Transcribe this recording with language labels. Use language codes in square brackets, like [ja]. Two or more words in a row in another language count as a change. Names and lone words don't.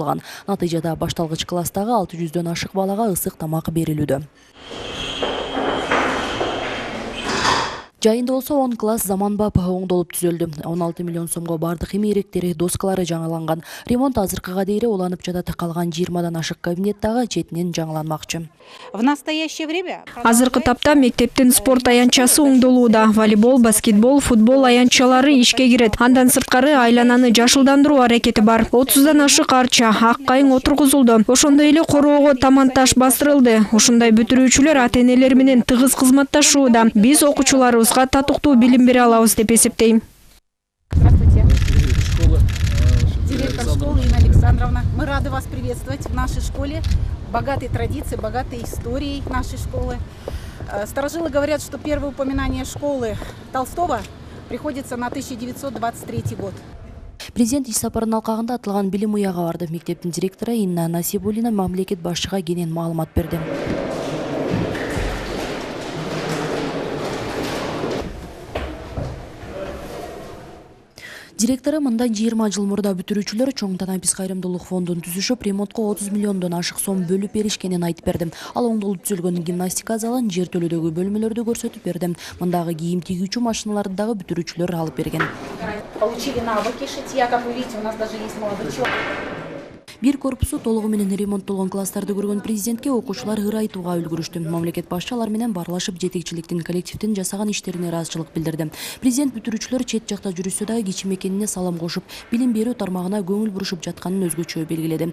[ky] Натыйжада башталгыч класстагы 600дөн ашык балага ысык тамак берилүүдө. Жайында болсо 10 класс заманбап оңдолуп түзөлдү. 16 миллион сомго бардык эмеректери, доскалары жаңыланган. Ремонт азыркыга дейре уланып жатат. Калган 20дан ашык кабинет дагы четинен жаңыланмакчы. [ru] В настоящее время [ky] азыркы тапта мектептин спорт аянтчасы оңдолууда. Волейбол, баскетбол, футбол аянтчалары ишке кирет. Андан сырткары айлананы жашылдандыруу аракети бар. 30дан ашык арча, ак кайың отургузулду. Ошондой эле короого таманташ бастырылды. Ушундай бүтүрүүчүлөр ата-энелер менен тыгыз кызматташууда. Биз окуучуларыбызга татыктуу билим бере алабыз деп эсептейм. [ru] Здравствуйте. Директор школы Инна Александровна. Мы рады вас приветствовать в нашей школе. Богатые традиции, богатые истории нашей школы. Старожилы говорят, что первое упоминание школы Толстого приходится на 1923 год. [ky] Президент иш сапарынын алкагында аталган билим уяга барды. Мектептин директору Инна Насибуллина мамлекет башчыга кенен маалымат берди. Директору мындан 20 жыл мурда бүтүрүүчүлөр чоң танапис кайрымдуулук фондун түзүшүп, ремонтко 30 миллиондон ашык сом бөлүп беришкенин айтып берди. Ал оңдолуп түзүлгөн гимнастика залын, жертөлөдөгү бөлмөлөрдү көрсөтүп берди. Мындагы кийим тигүүчү машиналарды дагы бүтүрүүчүлөр алып берген. [ru] Получили навыки шитья, как вы видите, у нас даже есть молодой человек. [ky] Бир корпусу толугу менен ремонттолгон класстарды көргөн президентке окуучулар ыр айтууга үлгүрүштү. Мамлекет башчы алар менен баарлашып жетекчиликтин коллективдин жасаган иштерине ыраазычылык билдирди. Президент бүтүрүүчүлөр чет жакта жүрүшсө дагы кичим экенине салам кошуп, билим берүү тармагына көңүл бурушуп жатканын өзгөчө белгиледи.